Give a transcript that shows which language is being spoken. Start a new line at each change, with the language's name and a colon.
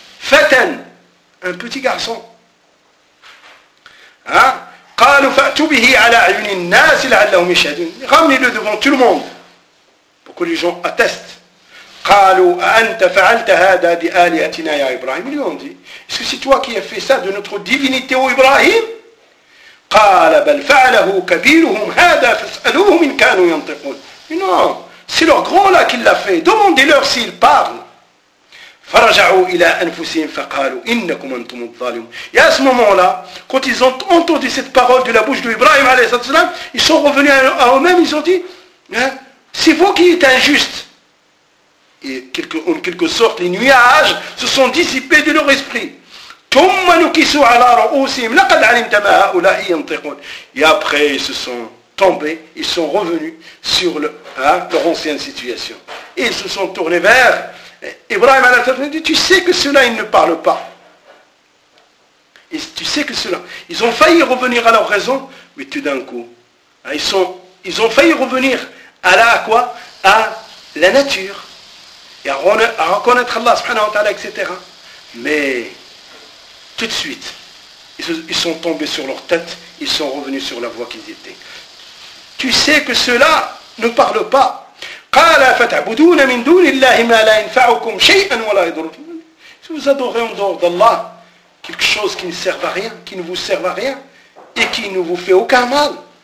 French: Fatan, un petit garçon.
Arabic: قالوا فأتوا به على أعين الناس لعلهم يشهدون.
French: Ramenez-le devant tout le monde pour que les gens attestent.
Arabic: قالوا أنت فعلت هذا بآلهتنا يا إبراهيم.
French: Ils lui ont dit, est-ce que c'est toi qui as fait ça de notre divinité, ou Ibrahim?
Arabic: قال بل فعله كبيرهم هذا فاسألوهم إن كانوا ينطقون.
French: Non, c'est leur grand là qui l'a fait. Demandez-leur s'il parle.
Arabic: فرجعوا إلى أنفسهم فقالوا إنكم أنتم الظالمون.
French: Et à ce moment-là, quand ils ont entendu cette parole de la bouche de Ibrahim alayhi salam, ils sont revenus à eux-mêmes, ils ont dit, c'est vous qui êtes injuste. Et en quelque sorte, les nuages se sont dissipés de leur esprit.
Arabic: ثم نكسوا على رؤوسهم لقد علمت ما هؤلاء ينطقون.
French: Et après, ils se sont tombés, ils sont revenus sur leur ancienne situation. Et ils se sont tournés vers Ibrahim a dit, tu sais que cela, ils ne parlent pas. Et tu sais que cela. Ils ont failli revenir à leur raison, mais tout d'un coup, ils ont failli revenir à la quoi? À la nature. Et à reconnaître Allah subhanahu wa ta'ala, etc. Mais tout de suite, ils sont tombés sur leur tête, ils sont revenus sur la voie qu'ils étaient. Tu sais que cela ne parle pas.
Arabic: قال فتعبدون من دون الله ما لا ينفعكم شيئا ولا يضركم.
French: Si vous adorez en dehors d'Allah quelque chose qui ne sert à rien, qui ne vous sert à rien et qui ne vous fait aucun mal.